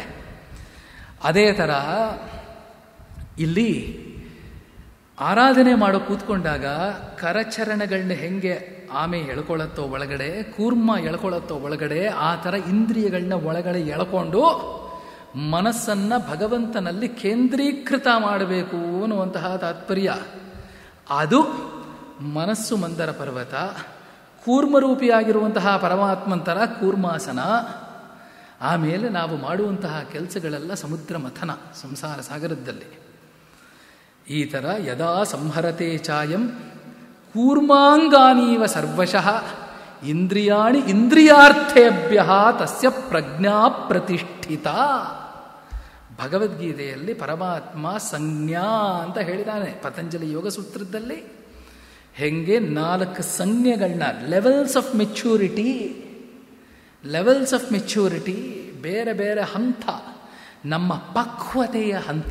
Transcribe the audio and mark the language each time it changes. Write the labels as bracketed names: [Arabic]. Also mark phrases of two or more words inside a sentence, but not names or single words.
[Kannada] ಅದೇ ಥರ ಇಲ್ಲಿ ಆರಾಧನೆ ಮಾಡೋ ಕೂತ್ಕೊಂಡಾಗ ಕರಚರಣಗಳನ್ನ ಹೆಂಗೆ ಆಮೆ ಎಳ್ಕೊಳ್ಳುತ್ತೋ ಒಳಗಡೆ, ಕೂರ್ಮ ಎಳ್ಕೊಳ್ಳುತ್ತೋ ಒಳಗಡೆ, ಆ ಥರ ಇಂದ್ರಿಯಗಳನ್ನ ಒಳಗಡೆ ಎಳ್ಕೊಂಡು ಮನಸ್ಸನ್ನು ಭಗವಂತನಲ್ಲಿ ಕೇಂದ್ರೀಕೃತ ಮಾಡಬೇಕು ಅನ್ನುವಂತಹ ತಾತ್ಪರ್ಯ. ಅದು ಮನಸ್ಸು ಮಂದರ ಪರ್ವತ, ಕೂರ್ಮರೂಪಿಯಾಗಿರುವಂತಹ ಪರಮಾತ್ಮಂತರ ಕೂರ್ಮಾಸನ. ಆಮೇಲೆ ನಾವು ಮಾಡುವಂತಹ ಕೆಲಸಗಳೆಲ್ಲ ಸಮುದ್ರ ಮಥನ, ಸಂಸಾರ ಸಾಗರದಲ್ಲಿ. ಈ ಥರ [Sanskrit] ಯದಾ ಸಂಹರತೆ ಚಾಯಂ ಕೂರ್ಮಾಂಗಾನೀವ ಸರ್ವಶಃ ಇಂದ್ರಿಯಾಣಿ ಇಂದ್ರಿಯಾರ್ಥೇಭ್ಯ ತಸ್ಯ ಪ್ರಜ್ಞಾ ಪ್ರತಿಷ್ಠಿತ. [Kannada] ಭಗವದ್ಗೀತೆಯಲ್ಲಿ ಪರಮಾತ್ಮ ಸಂಜ್ಞಾ ಅಂತ ಹೇಳಿದ್ದಾನೆ. ಪತಂಜಲಿ ಯೋಗ ಸೂತ್ರದಲ್ಲಿ ಹೆಂಗೆ 4 ಸಂಜ್ಞೆಗಳನ್ನ, [English] levels of maturity, [Kannada] ಬೇರೆ ಬೇರೆ ಹಂತ, ನಮ್ಮ ಪಕ್ವತೆಯ ಹಂತ.